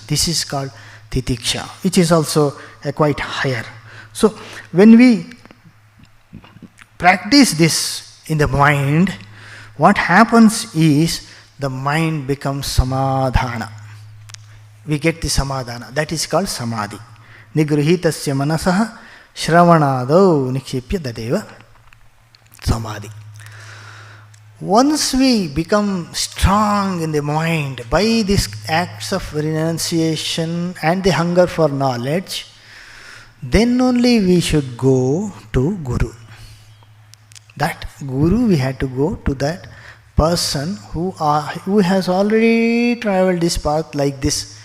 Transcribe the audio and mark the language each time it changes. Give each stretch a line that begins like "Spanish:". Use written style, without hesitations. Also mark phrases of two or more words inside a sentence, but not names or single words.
English: This is called Titiksha, which is also quite higher. So when we practice this in the mind, what happens is the mind becomes samadhana. We get the samadhana. That is called samadhi.
Sanskrit: Nigruhitasya manasaha shravanadau nikshipya dadeva samadhi.
English: Once we become strong in the mind by these acts of renunciation and the hunger for knowledge, then only we should go to Guru. That Guru, we had to go to that person who has already traveled this path like this.